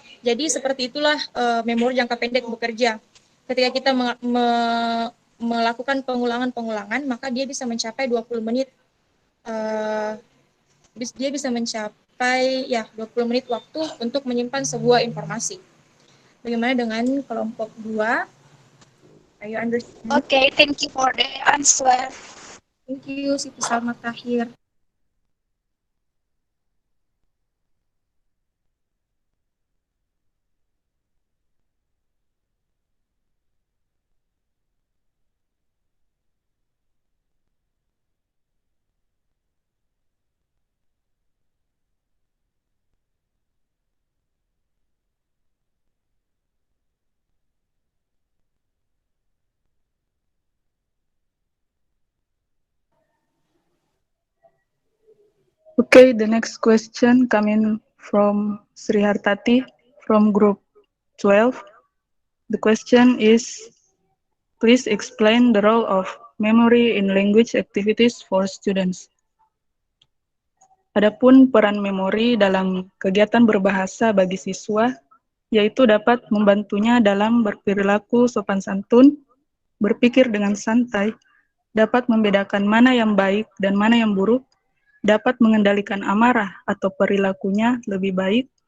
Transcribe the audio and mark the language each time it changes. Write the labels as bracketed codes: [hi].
[id] Jadi seperti itulah memori jangka pendek bekerja. Ketika kita melakukan pengulangan, maka dia bisa mencapai 20 menit. Dia bisa mencapai 20 menit waktu untuk menyimpan sebuah informasi. Bagaimana dengan kelompok 2? [en] Are you understand? Okay, thank you for the answer. Thank you, Siti Salma Tahir. Okay, the next question coming from Sri Hartati from group 12. The question is, please explain the role of memory in language activities for students. [id] Adapun peran memori dalam kegiatan berbahasa bagi siswa, yaitu dapat membantunya dalam berperilaku sopan santun, berpikir dengan santai, dapat membedakan mana yang baik dan mana yang buruk, dapat mengendalikan amarah atau perilakunya lebih baik.